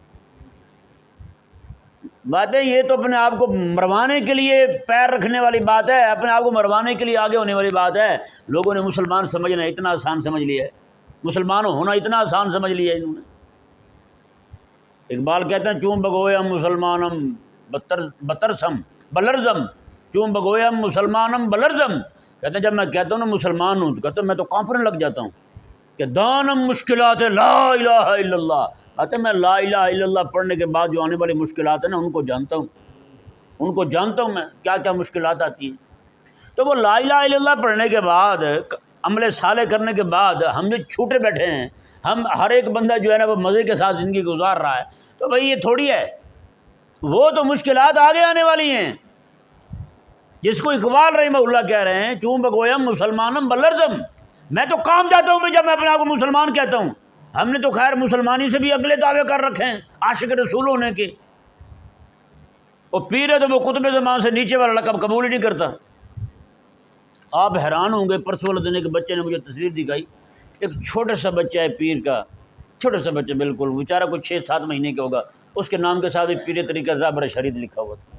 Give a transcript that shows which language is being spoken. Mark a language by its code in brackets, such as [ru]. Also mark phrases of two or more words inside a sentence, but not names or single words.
[ur] باتیں یہ تو اپنے آپ کو مروانے کے لیے پیر رکھنے والی بات ہے، اپنے آپ کو مروانے کے لیے آگے ہونے والی بات ہے۔ لوگوں نے مسلمان سمجھنا اتنا آسان سمجھ لیا ہے، مسلمان ہونا اتنا آسان سمجھ لیا ہے انہوں نے۔ اقبال کہتے ہیں [fa] چون بگویم مسلمانم بترسم بلرزم، چون بگویم مسلمانم بلرزم، [ur] کہتے ہیں جب میں کہتا ہوں نا مسلمان ہوں تو کہتے ہیں میں تو کانپنے لگ جاتا ہوں کہ [fa] دانم مشکلات [ar] لا الہ الا اللہ، [ur] کہتے ہیں میں [ar] لا الہ الا اللہ [ur] پڑھنے کے بعد جو آنے والی مشکلات ہیں نا ان کو جانتا ہوں، ان کو جانتا ہوں میں کیا کیا مشکلات آتی ہیں۔ تو وہ [ar] لا الہ الا اللہ [ur] پڑھنے کے بعد، عمل صالح کرنے کے بعد ہم جو چھوٹے بیٹھے ہیں، ہم ہر ایک بندہ جو ہے نا وہ مزے کے ساتھ زندگی گزار رہا ہے، تو بھائی یہ تھوڑی ہے، وہ تو مشکلات آگے آنے والی ہیں۔ جس کو اقبال [ar] رحمہ اللہ [ur] کہہ رہے ہیں [fa] چون بگویم مسلمانم بلرزم، [ur] میں تو کام جاتا ہوں جب میں اپنے آپ کو مسلمان کہتا ہوں. ہم نے تو خیر مسلمانی سے بھی اگلے دعوے کر رکھے ہیں عاشق رسول ہونے کے. وہ پیر ہے تو وہ قطب زمان سے نیچے والا لقب قبول ہی نہیں کرتا. آپ حیران ہوں گے، پرسوں والے دن ایک بچے نے مجھے تصویر دکھائی، ایک چھوٹا سا بچہ ہے پیر کا، چھوٹا سا بچہ بالکل، بیچارہ کوئی 6-7 مہینے کا ہوگا، اس کے نام کے ساتھ بھی پیر طریقہ رابر شرید لکھا ہوا تھا.